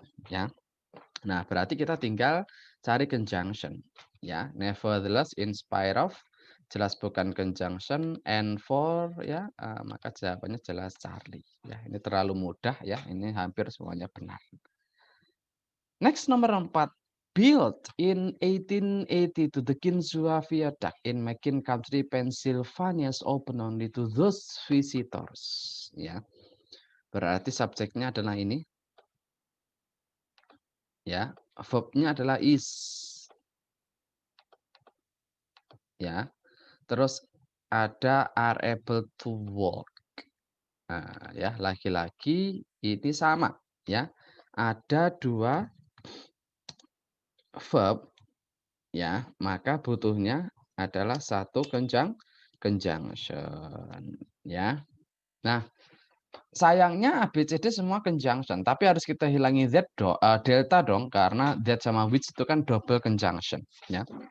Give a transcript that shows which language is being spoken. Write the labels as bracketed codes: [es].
[id] ya. Nah, berarti kita tinggal cari conjunction, ya. [en] Nevertheless, in spite of, [id] jelas bukan conjunction, [en] and for, [id] ya, maka jawabannya jelas Charlie. Ya, ini terlalu mudah ya, ini hampir semuanya benar. Next nomor 4. [en] Built in 1882, the Kinzua Viaduct in McKean Country, Pennsylvania is open only to those visitors. [id] Ya, berarti subjeknya adalah ini. Ya, verbnya adalah is. Ya, terus ada [en] are able to walk. [id] Nah, ya, lagi-lagi ini sama, ya. Ada 2 verb, ya, maka butuhnya adalah satu conjunction, ya. Nah, sayangnya ABCD semua conjunction, tapi harus kita hilangi delta dong, karena that sama which itu kan double conjunction, ya.